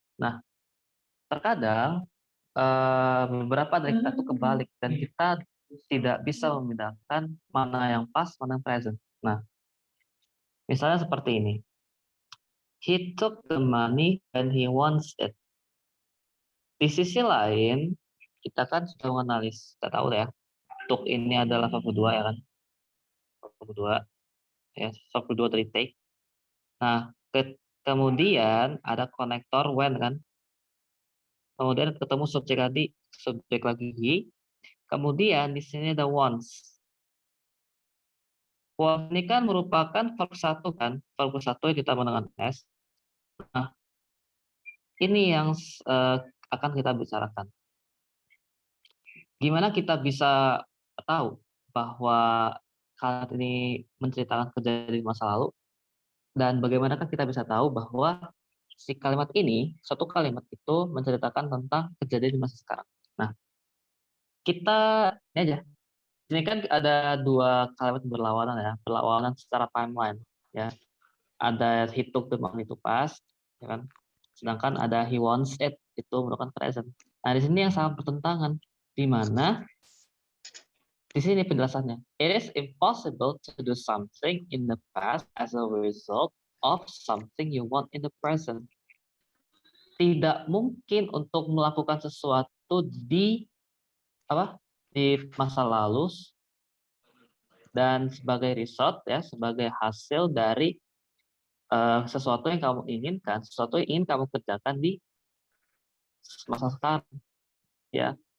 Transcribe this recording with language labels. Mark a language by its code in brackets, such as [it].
[id] Nah, terkadang beberapa dari kita itu kebalik dan kita tidak bisa membedakan mana yang past, mana yang present. Nah, misalnya seperti ini. [en] He took the money when he wants it. [id] Di sisi lain, kita kan sudah menganalisis, kita tahu ya, took ini adalah verb kedua ya kan, verb kedua, ya, verb kedua dari take. Nah, kemudian ada konektor when kan, kemudian ketemu subjek lagi he, kemudian di sini ada wants. Wants ini kan merupakan verb satu kan, verb satu yang ditambah dengan s. Nah, ini yang akan kita bicarakan. Gimana kita bisa tahu bahwa kalimat ini menceritakan kejadian di masa lalu, dan bagaimanakah kita bisa tahu bahwa si kalimat ini, suatu kalimat itu menceritakan tentang kejadian di masa sekarang. Nah, kita ini aja. Ini kan ada dua kalimat berlawanan ya, berlawanan secara timeline ya. [en] Ada he took the money to past, ya kan? [id] Sedangkan ada [en] he wants it [id] itu merupakan present. Nah, di sini yang sangat bertentangan, di mana di sini penjelasannya. [en] It is impossible to do something in the past as a result of something you want in the present. [id] Tidak mungkin untuk melakukan sesuatu di masa lalu dan sebagai result ya, sebagai hasil dari sesuatu yang kamu inginkan, sesuatu yang ingin kamu kerjakan di masa sekarang ya.